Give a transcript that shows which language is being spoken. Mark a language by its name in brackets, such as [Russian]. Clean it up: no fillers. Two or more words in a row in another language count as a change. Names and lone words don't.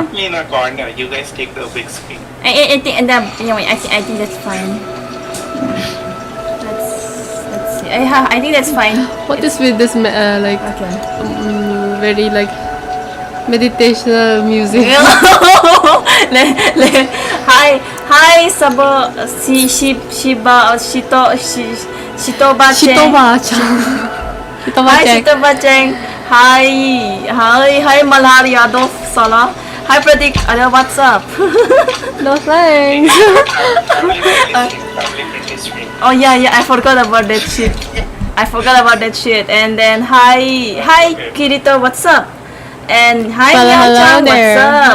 [English] Put me in a corner. You guys take the big screen. I think I think that's fine. Let's see. I think that's fine. What is with this like Okay. very like meditational music? Hi Sabo Shitoba Shitoba-chan. Hi Shitoba Cheng. Hi Malhar Yadav Salah. Hi Pratik. What's up? No thanks. Family stream. Oh yeah, I forgot about that shit. And then hi Kirito, what's up? And hi Hello Yang-chan, what's there. up?